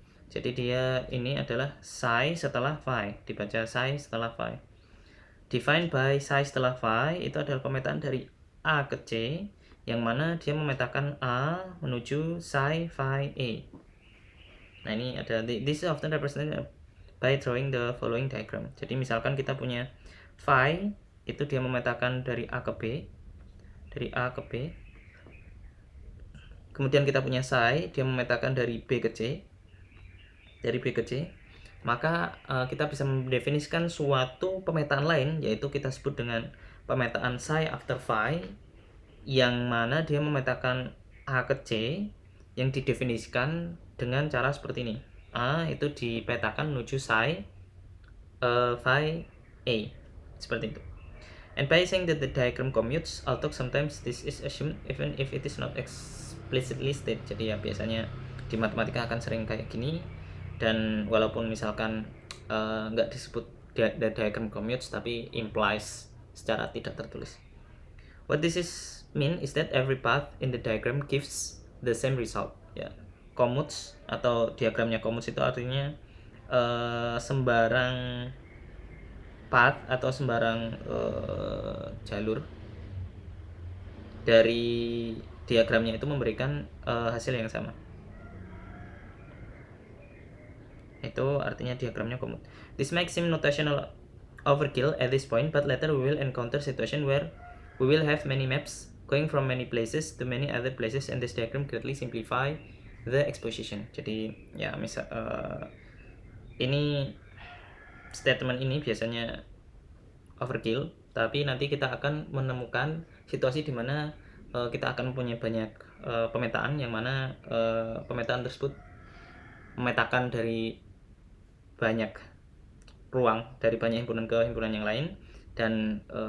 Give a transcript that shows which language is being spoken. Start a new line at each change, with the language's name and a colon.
Indonesian: Jadi dia ini adalah psi setelah phi, dibaca psi setelah phi. Defined by psi setelah phi itu adalah pemetaan dari A ke C, yang mana dia memetakan A menuju psi phi A. Nah, ini ada,
English: this is often represented by drawing the following diagram.
Indonesian: Jadi misalkan kita punya phi, itu dia memetakan dari A ke B, dari A ke B. Kemudian kita punya psi, dia memetakan dari B ke C, dari B ke C. Maka kita bisa mendefinisikan suatu pemetaan lain, yaitu kita sebut dengan pemetaan psi after phi, yang mana dia memetakan A ke C, yang didefinisikan dengan cara seperti ini. A itu dipetakan menuju psi phi A, seperti itu.
English: And by saying that the diagram commutes, although sometimes this is assumed even if it is not explicitly stated.
Indonesian: Jadi ya biasanya di matematika akan sering kayak gini, dan walaupun misalkan nggak disebut diagram commutes, tapi implies secara tidak tertulis.
English: What this is mean is that every path in the diagram gives the same result.
Indonesian: Ya, commutes atau diagramnya commutes itu artinya sembarang path atau sembarang jalur dari diagramnya itu memberikan hasil yang sama. Itu artinya diagramnya commute.
English: This makes him notational overkill at this point, but later we will encounter situation where we will have many maps going from many places to many other places, and this diagram greatly simplify the exposition.
Indonesian: Jadi ya misal ini statement ini biasanya overkill, tapi nanti kita akan menemukan situasi di mana kita akan mempunyai banyak pemetaan, yang mana pemetaan tersebut memetakan dari banyak ruang, dari banyak himpunan ke himpunan yang lain, dan